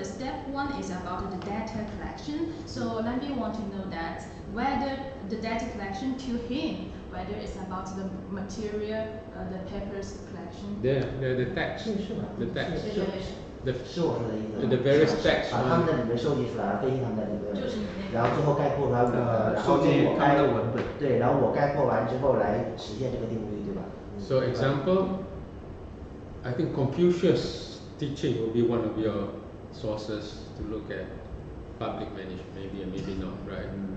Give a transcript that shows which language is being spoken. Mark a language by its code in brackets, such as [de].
[en] The step 1 is about the data collection. So Lambi want to know that whether the data collection to him, whether it's about the material, the papers collection. The text. The text. The various text. [zh] 把他们的理论收集出来，分析他们的理论，然后最后概括出来我的，然后然后我概括完之后来实现这个定律，对吧？ [en] So example, I think Confucius teaching will be one of your sources to look at public management, maybe and maybe not, right?